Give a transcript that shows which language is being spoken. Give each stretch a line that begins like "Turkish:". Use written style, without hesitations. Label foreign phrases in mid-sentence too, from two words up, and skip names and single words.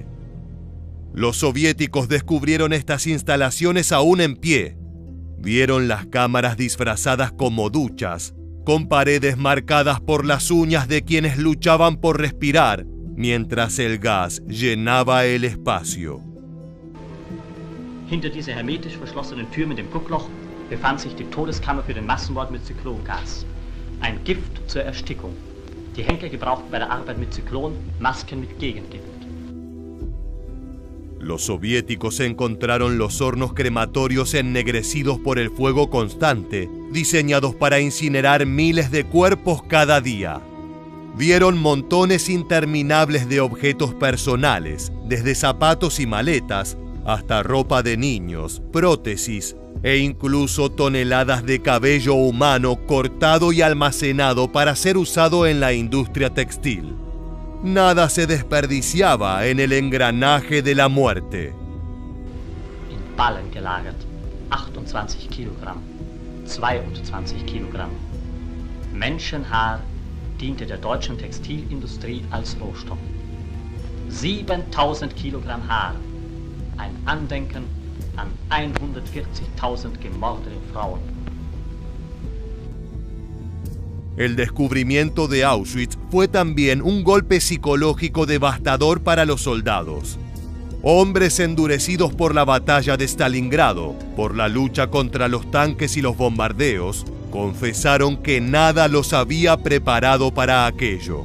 Spanish: Los soviéticos descubrieron estas instalaciones aún en pie. Vieron las cámaras disfrazadas como duchas, con paredes marcadas por las uñas de quienes luchaban por respirar, mientras el gas llenaba el espacio.
German: Hinter dieser hermetisch verschlossenen Tür mit dem Guckloch befand sich die Todeskammer für den Massenmord mit Zyklongas. Ein Gift zur Erstickung. Die Henker gebrauchten bei der Arbeit mit Zyklon Masken mit Gegengift.
Spanish: Los soviéticos encontraron los hornos crematorios ennegrecidos por el fuego constante, diseñados para incinerar miles de cuerpos cada día. Vieron montones interminables de objetos personales, desde zapatos y maletas, hasta ropa de niños, prótesis e incluso toneladas de cabello humano cortado y almacenado para ser usado en la industria textil. Nada se desperdiciaba en el engranaje de la muerte.
German: In Ballen gelagert, 28 Kilogramm, 22 Kilogramm. Menschenhaar diente der deutschen Textilindustrie als Rohstoff. 7000 Kilogramm Haar, ein Andenken an 140.000 gemordete Frauen.
Spanish: El descubrimiento de Auschwitz fue también un golpe psicológico devastador para los soldados. Hombres endurecidos por la batalla de Stalingrado, por la lucha contra los tanques y los bombardeos, confesaron que nada los había preparado para aquello.